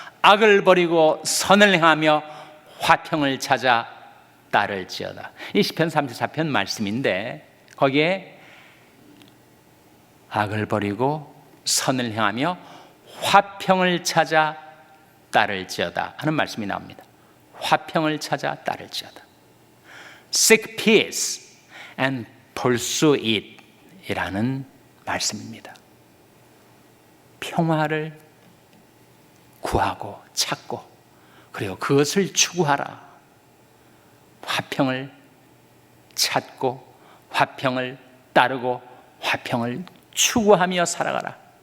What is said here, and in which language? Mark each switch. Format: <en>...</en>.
<ko>악을 버리고 선을 행하며 화평을 찾아 따를지어다. 이 시편 34편 말씀인데, 거기에 악을 버리고 선을 행하며 화평을 찾아 따를지어다 하는 말씀이 나옵니다. 화평을 찾아 따를지어다.</ko> <en>Seek peace and pursue it</en> <ko>이라는 말씀입니다. 평화를 구하고 찾고, 그리고 그것을 추구하라. 화평을 찾고 화평을 따르고 화평을 추구하며 살아가라.</ko>